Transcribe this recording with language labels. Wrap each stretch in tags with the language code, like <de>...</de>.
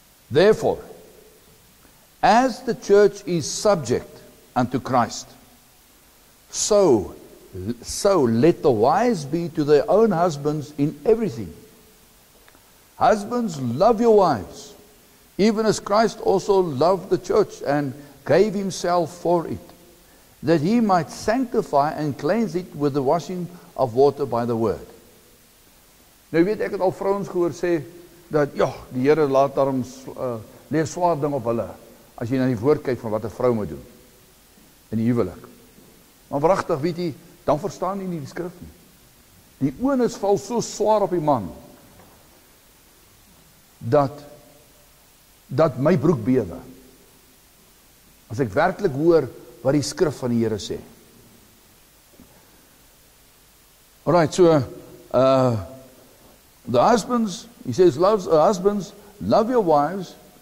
<en>Therefore, as the church is subject unto Christ, so let the wives be to their own husbands in everything. Husbands, love your wives, even as Christ also loved the church and gave himself for it, that he might sanctify and cleanse it with the washing of water by the word.</en> <af>Nou weet ek het al vrouens gehoor sê, dat ja, die Here laat daarom leer swaar ding op hulle, as jy na die woord kyk van wat 'n vrou moet doen, in die huwelik. Maar wragtig, weet jy, dan verstaan jy nie die skrif nie. Die onus val so swaar op die man, dat my broek bewe, as ek werklik hoor wat die skrif van die Here sê.</af> <en>Alright, so, the husbands, he says, husbands, love your wives.</en>